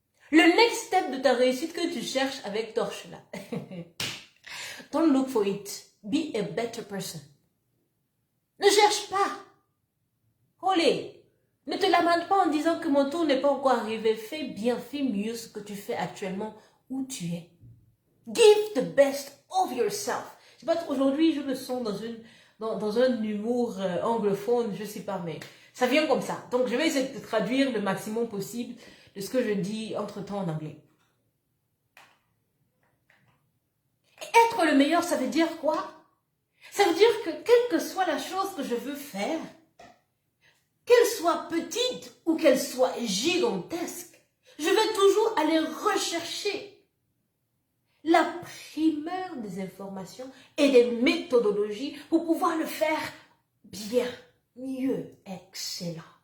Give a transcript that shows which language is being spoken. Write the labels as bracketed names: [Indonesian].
[French] Le next step de ta réussite que tu cherches avec Torche là. [English] Don't look for it. Be a better person. [French] Ne cherche pas. [English] Olé. [French] Ne te lamente pas en disant que mon tour n'est pas encore arrivé. Fais bien, fais mieux ce que tu fais actuellement où tu es. [English] Give the best of yourself. [French] Je sais pas, aujourd'hui je me sens dans un humour anglophone, je sais pas, mais ça vient comme ça. Donc je vais essayer de traduire le maximum possible de ce que je dis entre-temps en anglais. Et être le meilleur, ça veut dire quoi? Ça veut dire que quelle que soit la chose que je veux faire, qu'elle soit petite ou qu'elle soit gigantesque, je vais toujours aller rechercher la primeur des informations et des méthodologies pour pouvoir le faire bien, mieux, excellent.